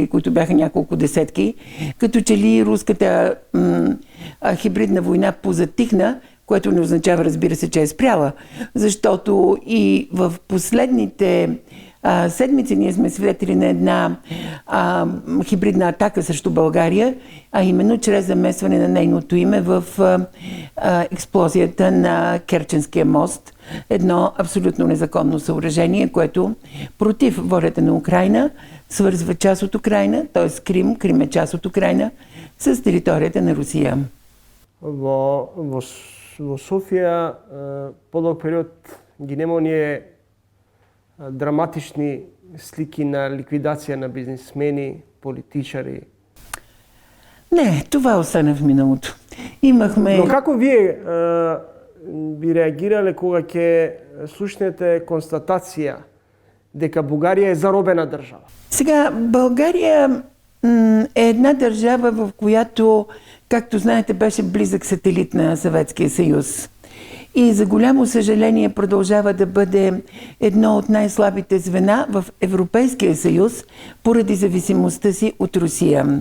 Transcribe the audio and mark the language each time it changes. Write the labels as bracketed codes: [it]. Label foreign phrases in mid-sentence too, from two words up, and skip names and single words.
[bg] които бяха няколко десетки, като че ли руската хибридна война позатихна, което не означава, разбира се, че е спряла, защото и в последните седмици ние сме свидетели на една хибридна атака срещу България, а именно чрез замесване на нейното име в експлозията на Керченския мост. Едно абсолютно незаконно съоръжение, което против волята на Украйна свързва част от Украйна, т.е. Крим е част от Украйна, с територията на Русия. [mk] Во Софија подолг период ги нема оние драматични слики на ликвидација на бизнесмени, политичари. [bg] Не, това остана в миналото. Имахме... [mk] Но како вие би реагирале кога ќе слушнете констатација дека Бугарија е заробена држава? [bg] Сега, България е една държава, в която, както знаете, беше близък сателит на Съветския съюз. И за голямо съжаление продължава да бъде едно от най-слабите звена в Европейския съюз поради зависимостта си от Русия.